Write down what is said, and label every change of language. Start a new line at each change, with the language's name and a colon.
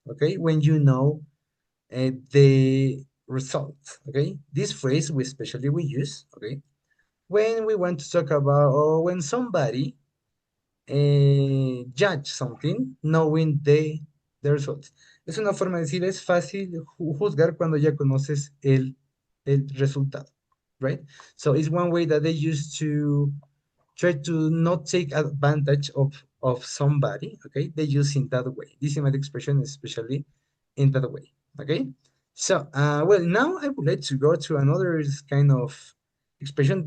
English: Okay, when you know the result. Okay, this phrase we especially we use. Okay, when we want to talk about or when somebody judge something knowing the result.
Spanish: Es una forma de decir, es fácil juzgar cuando ya conoces el resultado, right?
English: So it's one way that they use to try to not take advantage of somebody, okay? They use in that way. This idiomatic expression is especially in that way, okay? So, well, now I would like to go to another kind of expression.